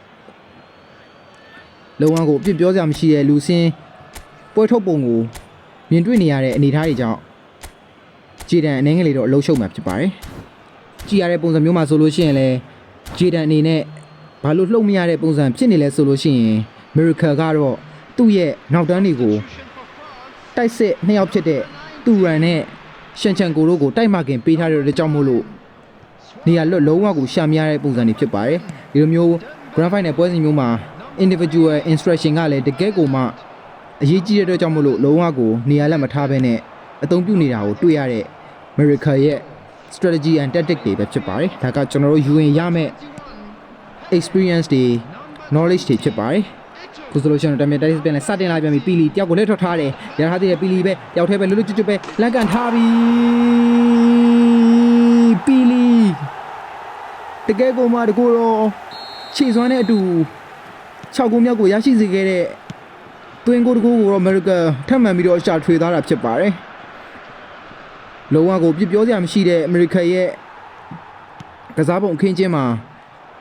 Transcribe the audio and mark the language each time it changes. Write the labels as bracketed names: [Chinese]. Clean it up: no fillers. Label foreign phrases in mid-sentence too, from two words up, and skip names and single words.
[Burmese] လုံဝမ်းကိုအပြစ်ပြောစရာမရှိတဲ့လူစင်းပွဲထုတ်ပုံကိုမြင်တွေ့နေရတဲ့အနေအထားတွေကြောင့်ဂျေဒန်အနေငယ်လေးတော့အလုံးရှုံမှာဖြစ်ပါတယ်ကြည့်ရတဲ့ပုံစံမျိုးမှာဆိုလို့ရှိရင်လည်းဂျေဒန်အနေနဲ့ဘာလို့လှုပ်မရတဲ့ပုံစံဖြစ်နေလဲဆိုလို့ ရှိရင် Miracle ကတော့သူ့ရဲ့နောက်တန်းတွေကိုတိုက်စစ်2ယောက်ဖြစ်တဲ့တူရန်နဲ့ရှန်ချန်ကိုတို့ကိုတိုက်မှခင်ပေးထားတဲ့ကြောင့်မို့လို့နေရာလွတ်လုံးဝကိုရှာမရတဲ့ပုံစံတွေဖြစ်ပါတယ် ဒီလိုမျိုး [English] Grand Final [Burmese] ပွဲစဉ်မျိုးမှာ [English] individual instruction [Burmese] ကလည်းတကယ်ကိုမှအရေးကြီးတဲ့အတွက်ကြောင့်မို့လို့လုံးဝကိုနေရာလက်မထားဘဲနဲ့အသုံးပြုနေတာကိုတွေ့ရတဲ့ Miracle ရဲ့ [English] strategy and tactic [Burmese] တွေပဲဖြစ်ပါတယ်ဒါကကျွန်တော်တို့ယူရင်ရမယ့် experience တွေ knowledge တွေဖြစ်ပါတယ်ခုဆိုလို့ရှိရင်တမန်တိုက်စစ်ပြန်လဲစတင်လာပြန်ပြီပီလီတယောက်ကိုလက်ထွက်ထားတယ်ရထားသေးတယ်ပီလီပဲတယောက်ထဲပဲလွတ်လွတ်ကျွတ်ကျွတ်ပဲလန့်ကန်ထားပြီ ပီလီတကယ်ကိုမှတကူတော့ခြေစွမ်းတဲ့အတူ6ဂိုးမြောက်ကိုရရှိစေခဲ့တဲ့တွင်းကိုတကူကိုတော့အမေရိကန်ထပ်မံပြီးတော့ရှာထွေသွားတာဖြစ်ပါတယ်လုံးဝကိုပြစ်ပြောစရာမရှိတဲ့အမေရိကန်ရဲ့ကစားပုံအခင်းချင်းမှာ